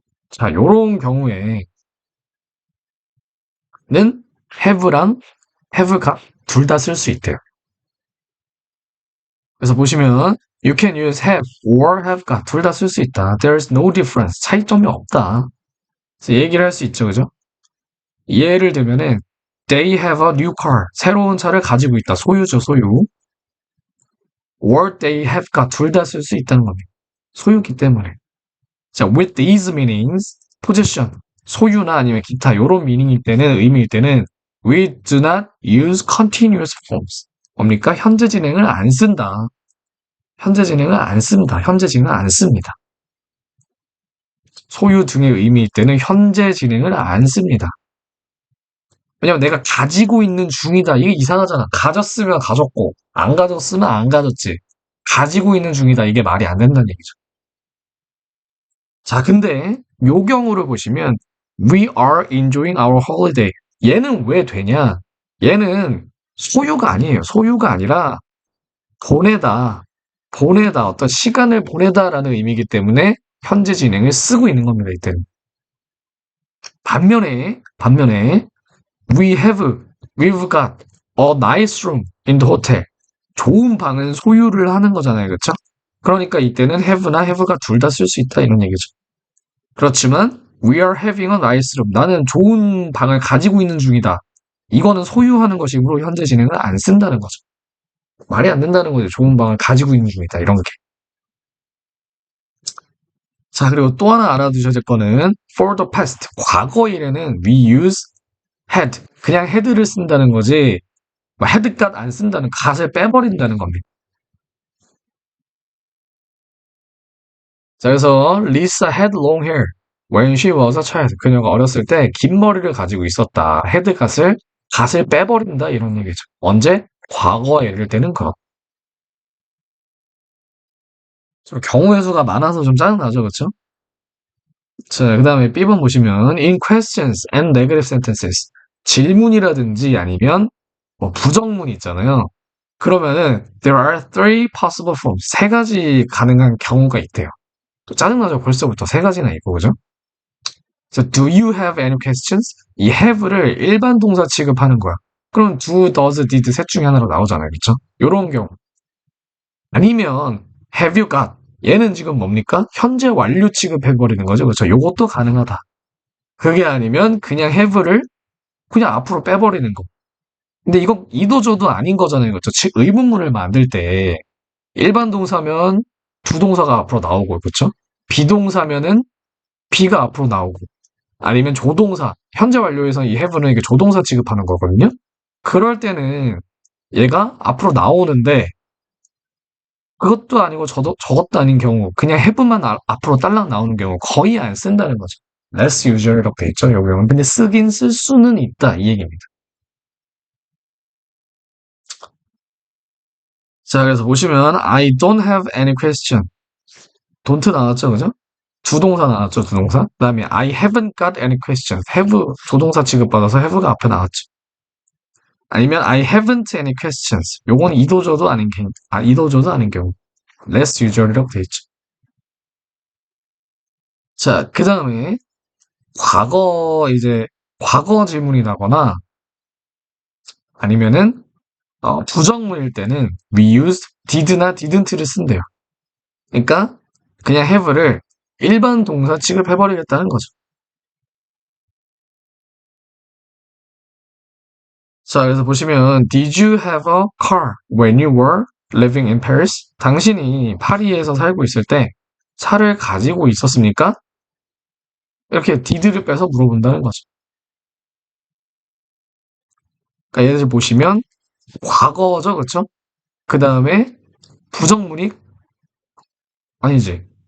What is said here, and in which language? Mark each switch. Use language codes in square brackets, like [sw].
[ko] 자, 요런 경우에는 have랑 have got 둘 다 쓸 수 있대요. 그래서 보시면 [en] you can use have or have got [ko] 둘 다 쓸 수 있다. [en] There's no difference. [ko] 차이점이 없다. 그래서 얘기를 할 수 있죠. 그죠? 예를 들면은 [en] they have a new car. [ko] 새로운 차를 가지고 있다. 소유죠, 소유. [en] or they have got [ko] 둘 다 쓸 수 있다는 겁니다. 소유기 때문에. 자, [en] with these meanings, possession, [ko] 소유나 아니면 기타 요런 미닝일 때는 의미일 때는 [en] we do not use continuous forms. [ko] 뭡니까? 현재 진행을 안 쓴다. 현재 진행을 안 씁니다. 현재 진행을 안 씁니다. 소유 등의 의미일 때는 현재 진행을 안 씁니다. 왜냐면 내가 가지고 있는 중이다. 이게 이상하잖아. 가졌으면 가졌고, 안 가졌으면 안 가졌지. 가지고 있는 중이다. 이게 말이 안 된다는 얘기죠. 자, 근데 요 경우를 보시면 [en] We are enjoying our holiday. [ko] 얘는 왜 되냐? 얘는 소유가 아니에요. 소유가 아니라 보내다, 보내다, 어떤 시간을 보내다라는 의미이기 때문에 현재 진행을 쓰고 있는 겁니다. 이때는. 반면에 [en] we have, we've got a nice room in the hotel. [ko] 좋은 방은 소유를 하는 거잖아요. 그렇죠? 그러니까 이때는 have나 have가 둘 다 쓸 수 있다 이런 얘기죠. 그렇지만 [en] we are having a nice room. [ko] 나는 좋은 방을 가지고 있는 중이다. 이거는 소유하는 것이므로 현재 진행을 안 쓴다는 거죠. 말이 안 된다는 거죠. 좋은 방을 가지고 있는 중이다. 이런 게. 자, 그리고 또 하나 알아두셔야 될 거는 [en] for the past. [ko] 과거일에는 [en] we use had. [ko] 그냥 had를 쓴다는 거지. had got 안 쓴다는 gat을 빼버린다는 겁니다. 자, 그래서 [en] Lisa had long hair when she was a child. [ko] 그녀가 어렸을 때 긴 머리를 가지고 있었다. had gat을 빼버린다 이런 얘기죠. 언제? 과거에 이럴 때는 그렇다. 좀 경우의 수가 많아서 좀 짜증나죠, 그렇죠? 자, 그 다음에 B번 보시면 [en] in questions and negative sentences [ko] 질문이라든지 아니면 뭐 부정문 있잖아요. 그러면은 [en] there are three possible forms [ko] 세 가지 가능한 경우가 있대요. 또 짜증나죠, 벌써부터 세 가지나 있고, 그죠? [en] 자, do you have any questions? [ko] 이 have를 일반 동사 취급하는 거야. 그럼 do, does, did 셋 중에 하나로 나오잖아요, 그렇죠? 요런 경우. 아니면 [en] have you got [ko] 얘는 지금 뭡니까? 현재 완료 취급해버리는 거죠. 그렇죠? 요것도 가능하다. 그게 아니면 그냥 have를 그냥 앞으로 빼버리는 거. 근데 이건 이도저도 아닌 거잖아요. 그렇죠? 의문문을 만들 때 일반 동사면 주동사가 앞으로 나오고, 그렇죠? 비동사면은 be가 앞으로 나오고, 아니면 조동사, 현재 완료에서 이 have는 이게 조동사 취급하는 거거든요. 그럴 때는 얘가 앞으로 나오는데 그것도 아니고 저것도 아닌 경우 그냥 have만 앞으로 딸랑 나오는 경우 거의 안 쓴다는 거죠. less usual이라고 돼 있죠. 요 경우는. 근데 쓰긴 쓸 수는 있다 이 얘기입니다. 자, 그래서 보시면 [en] I don't have any question. [ko] don't 나왔죠, 그죠? 주동사 나왔죠, 주동사. 그다음에 [en] I haven't got any questions. [ko] have 조동사 취급받아서 have가 앞에 나왔죠. 아니면 [en] I haven't any questions. [ko] 요건 이도저도 아닌 경우. 이도저도 아닌 경우. less usual이라고 돼 있죠. 자, 그 다음에 과거 질문이 나거나 아니면은 부정문일 때는 we used did나 didn't를 쓴대요. 그러니까 그냥 have를 일반 동사 취급해버리겠다는 거죠. 자, 그래서 보시면 [en] did you have a car when you were living in Paris? [ko] 당신이 파리에서 살고 있을 때 차를 가지고 있었습니까? 이렇게 did를 빼서 물어본다는 거죠. 그러니까 얘들 보시면 과거죠, 그렇죠? 그 다음에 부정문이 아니지.